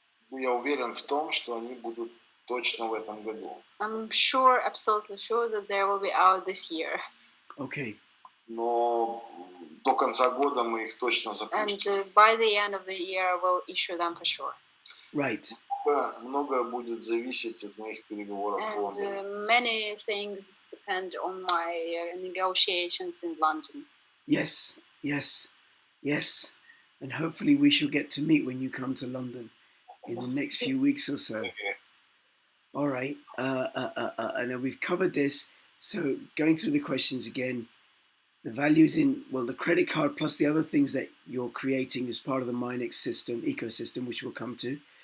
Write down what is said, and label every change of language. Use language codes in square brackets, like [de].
[ru] Я уверен в том, что они будут точно в этом году. [en] I'm sure, absolutely sure that they will be out this year. Okay. [ru] Но до конца года мы их точно запустим. [en] And by the end of the year, we'll issue them for sure. Right. [ru] Многое будет зависеть от моих переговоров в Лондоне. [en] And many things depend on my negotiations in London. Yes. And hopefully we shall get to meet when you come to London in the next few weeks or so. Okay. All right. I know we've covered this. So going through the questions again, the values in, well, the credit card plus the other things that you're creating as part of the Minex system ecosystem, which we'll come to.